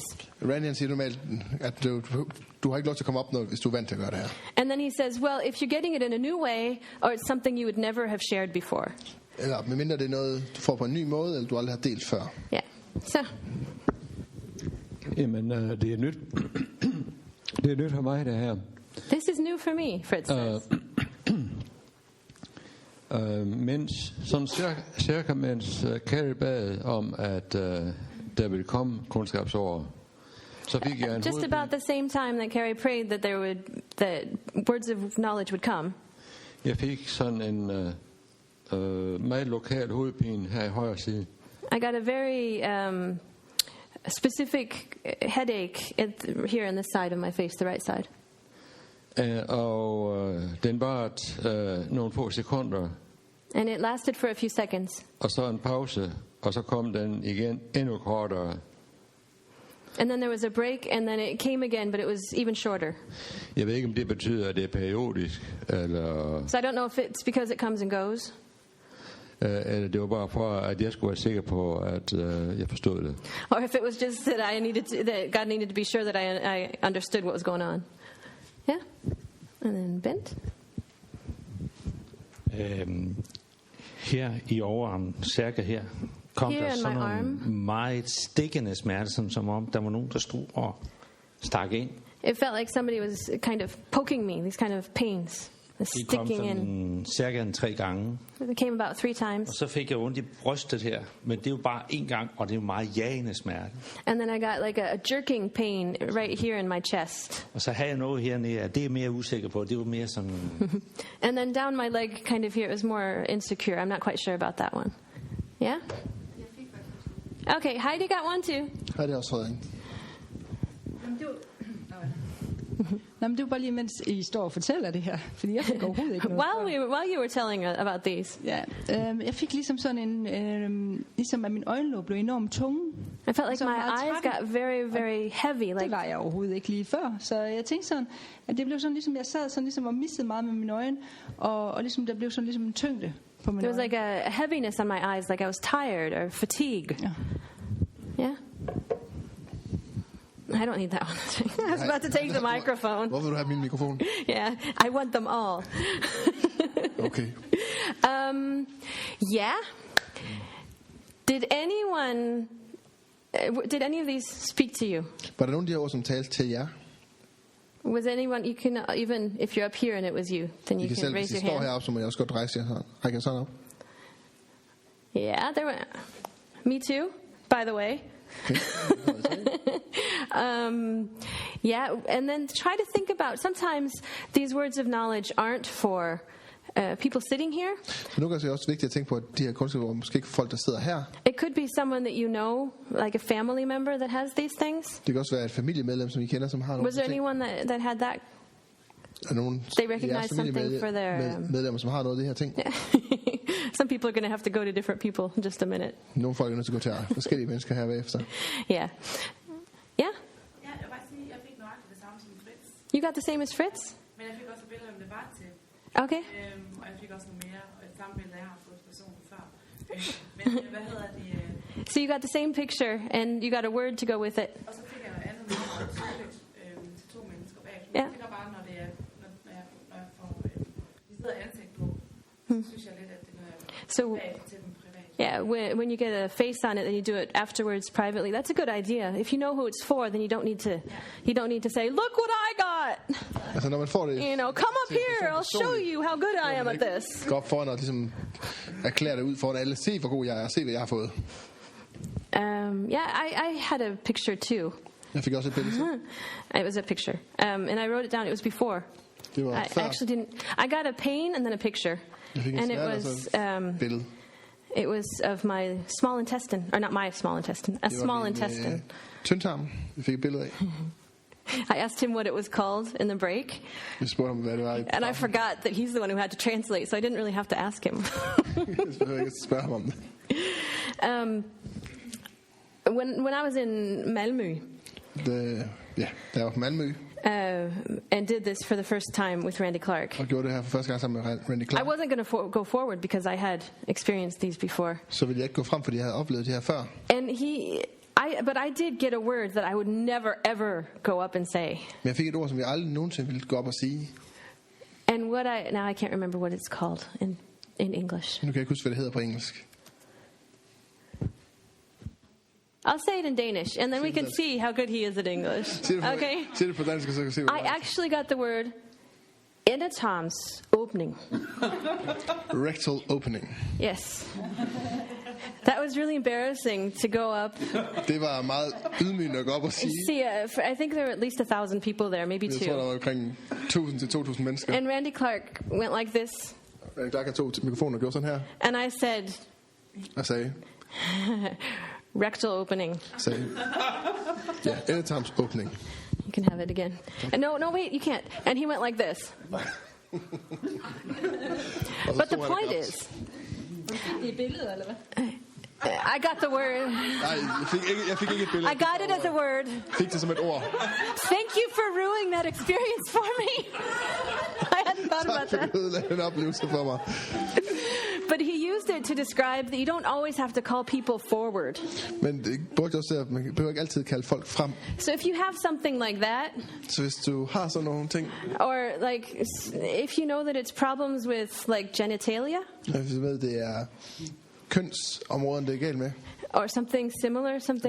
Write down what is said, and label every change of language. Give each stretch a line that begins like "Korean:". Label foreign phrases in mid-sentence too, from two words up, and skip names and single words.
Danish: Randy han siger normalt, at du har ikke lov til at komme op, hvis du er vant til at gøre det her.
English: And then he says, well, if you're getting it in a new way, or it's something you would never have shared before.
Danish: Eller medmindre det er noget, du får på en ny måde, eller du aldrig har delt før.
English: Yeah. So.
Danish: Jamen, det er nyt. Det er nyt for mig, det her.
English: This is new for me, Fritz says.
Danish: Mens Carrie bad om, at der ville komme kundskabsår, så fik jeg en
English: just about the same time that Carrie prayed that words of knowledge would come.
Danish: Jeg fik sådan en meget lokal hovedpine her i højre side.
English: I got a very specific headache here on this side of my face, the right side.
Danish: Og den varede nogle få sekunder.
English: And it lasted for a few seconds.
Danish: Og så en pause, og så kom den igen endnu kortere.
English: And then there was a break, and then it came again, but it was even shorter.
Danish: Jeg ved ikke, om det betyder, at det er periodisk, eller...
English: So I don't know if it's because it comes and goes.
Danish: Eller det var bare for, at jeg skulle være sikker på, at jeg forstod det.
English: Or if it was just that that God needed to be sure that I understood what was going on. Yeah? And then Bent?
Danish: Her i overarmen, cirka her, kom
English: Here
Danish: der
English: in
Danish: sådan
English: my
Danish: nogle
English: arm.
Danish: meget stikkende smerte, som om der var nogen, der stod og stak ind.
English: It felt like somebody was kind of poking me, these kind of pains.
Danish: De kom
English: Sticking in.
Danish: sådan cirka 3 gange.
English: It came about 3 times.
Danish: Og så fik jeg ondt i brystet her, men det er jo bare 1 gang, og det er jo meget jagende smerte.
English: And then I got like a jerking pain right here in my chest.
Danish: Og så havde jeg noget hernede, og det er mere usikker på. Det var mere sådan...
English: And then down my leg, kind of here, it was more insecure. I'm not quite sure about that one. Yeah? Okay, Heidi got one too.
Danish: Heidi har også fået en. Nå, men det var bare lige, mens I står og fortæller det her, fordi jeg fik overhovedet ikke noget.
English: While you were telling about these.
Danish: Ja, jeg fik ligesom sådan en, ligesom at min øjenlåg blev enormt tunge.
English: I felt like my eyes got very, very heavy. Like
Danish: det var jeg overhovedet ikke lige før, så jeg tænkte sådan, at det blev sådan ligesom, jeg sad sådan ligesom og missede meget med mine øjne, og ligesom der blev sådan ligesom en tyngde på mine
English: there was
Danish: øjne.
English: like a heaviness on my eyes, like I was tired or fatigued.
Danish: Ja.
English: Yeah? I don't need that one. I was about to take the microphone.
Danish: Hvorfor vil du have min mikrofon?
English: Yeah, I want them all. Okay. Yeah. Did any of these speak to you?
Danish: Var der nogen af de her ord, som talte til jer?
English: Was anyone, you can, even if you're up here and it was you, then I you
Danish: kan
English: can
Danish: selv, hvis
English: raise
Danish: I
English: your
Danish: står
English: hand.
Danish: heroppe, så må jeg også godt række jer sådan op.
English: Yeah, there were. Me too, by the way. Yeah, and then try to think about, sometimes these words of knowledge aren't for people sitting here.
Danish: Så nu er det også vigtigt at tænke på, at de her kundskaber måske ikke for folk, der sidder her.
English: It could be someone that you know, like a family member that has these things.
Danish: Det kan også være et familiemedlem, som I kender, som har nogle
English: Was there
Danish: ting.
English: anyone that had that?
Danish: Er nogen
English: They recognize something for their,
Danish: medlemmer, som har noget af det her ting.
English: Some people are going to have to go to different people in just a minute.
Danish: Nogle folk er nødt til at gå til forskellige mennesker her bagefter.
English: Yeah. Yeah?
Danish: Ja, jeg vil bare sige, at jeg fik nøjagtigt det samme som Fritz.
English: You got the same as Fritz?
Danish: Men jeg fik også et billede, om det var til.
English: Okay.
Danish: Og jeg fik også noget mere, og et samme billede, jeg har fået personen før. Men hvad hedder det?
English: So you got the same picture, and you got a word to go with it.
Danish: Og så fik jeg noget andet meget tydeligt til to mennesker bag. Ja. Jeg tænker bare, når jeg får decideret ansigt på, så synes jeg lidt, at det er noget,
English: So,
Danish: bag til dem privat.
English: yeah, when you get a face on it and you do it afterwards privately, that's a good idea. If you know who it's for, then you don't need to say, "Look what I got."
Danish: Altså når man får det,
English: You know, come up here, I'll show you how good I am at this.
Danish: gå op foran og ligesom erklære det ud foran alle. Se hvor god jeg er, se hvad jeg har fået.
English: Yeah, I had a picture too.
Danish: Jeg fik også et billede til.
English: It was a picture, and I wrote it down. It was before.
Danish: Det var
English: I
Danish: før.
English: actually didn't. I got a pain and then a picture,
Danish: Jeg fik en
English: and it
Danish: snert og
English: was
Danish: så et billede.
English: it was of my small intestine, or not my small intestine, a
Danish: Det var
English: small
Danish: min,
English: intestine.
Danish: tyndtarm, jeg fik et billede af.
English: I asked him what it was called in the break,
Danish: Jeg spurgte ham, hvad det var.
English: and I forgot that he's the one who had to translate, so I didn't really have to ask him.
Danish: Jeg behøver ikke spørge ham om det.
English: When I was in Malmö
Danish: Da jeg var på Malmø
English: and did this for the first time with Randy Clark,
Danish: og gjorde det her for første gang sammen med Randy
English: I
Danish: Clark,
English: wasn't going to go forward because I had experienced these before.
Danish: så ville jeg ikke gå frem, fordi jeg havde oplevet det her før.
English: And but I did get a word that I would never ever go up and say.
Danish: Men jeg fik et ord, som jeg aldrig nogensinde ville gå op og sige.
English: And now I can't remember what it's called in English.
Danish: Nu kan jeg ikke huske, hvad det hedder på engelsk.
English: I'll say it in Danish, and then we can see how good he is at English. Okay?
Danish: Sig det på dansk, så kan jeg se, hvad
English: I
Danish: det er.
English: actually got the word
Danish: endetarms opening.
English: Rectal opening. Yes. That was really embarrassing to go up.
Danish: Det var meget ydmygende at gå op og sige.
English: See, I think there were at least 1,000 people there, maybe
Danish: Jeg tror, der
English: two.
Danish: var omkring 1.000 til 2.000 mennesker.
English: And Randy Clark went like this,
Danish: Der tog mikrofonen og gjorde sådan her.
English: and I said,
Danish: Og sagde,
English: rectal opening.
Danish: ja, endetarms opening.
English: You can have it again. And no, wait, you can't. And he went like this. But the point is,
Danish: I billedet, eller hvad?
English: I got the word.
Danish: Nej, jeg fik ikke et billede.
English: I got it as a word.
Danish: Fik det som et ord.
English: Thank you for ruining that experience for me. I hadn't thought about
Danish: Tak
English: that.
Danish: for at den oplevelse for mig.
English: But he used it to describe that you don't always have to call people forward.
Danish: Men det brugte også til, at man behøver ikke altid kalde folk frem.
English: So if you have something like that,
Danish: Så hvis du har sådan nogle ting,
English: or like if you know that it's problems with like genitalia,
Danish: hvis du ved, det er kønsområden, det er galt med.
English: or something similar, something